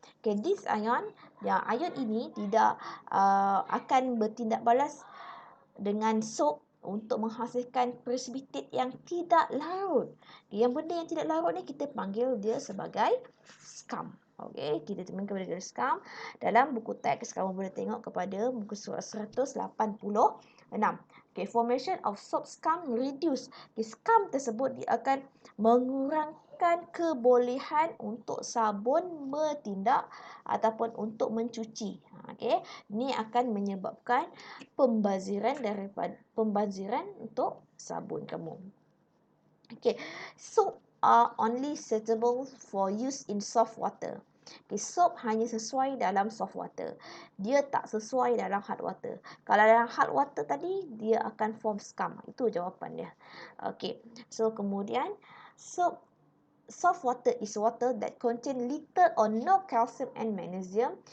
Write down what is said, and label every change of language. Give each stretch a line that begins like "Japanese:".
English: Okay, this ion,
Malay: ion ini tidak akan bertindak balas dengan soap untuk menghasilkan precipitate yang tidak larut. Yang benda yang tidak larut ni kita panggil dia sebagai scum. Okey, kita temukan kepada scum dalam buku teks. Kamu boleh tengok kepada muka surat 186.
English: Okay, formation of soap scum reduce.
Malay: Okay, scum tersebut dia akan mengurangkan kebolehan untuk sabun bertindak ataupun untuk mencuci. Okey, ini akan menyebabkan pembaziran untuk sabun kamu.
English: Okay, soap are only suitable for use in soft water.
Malay: Okay, soap hanya sesuai dalam soft water. Dia tak sesuai dalam hard water. Kalau dalam hard water tadi, dia akan form scum. Itu jawapan dia.
English: Okay, so
Malay: kemudian,
English: soft water is water that contain little or no calcium and magnesium.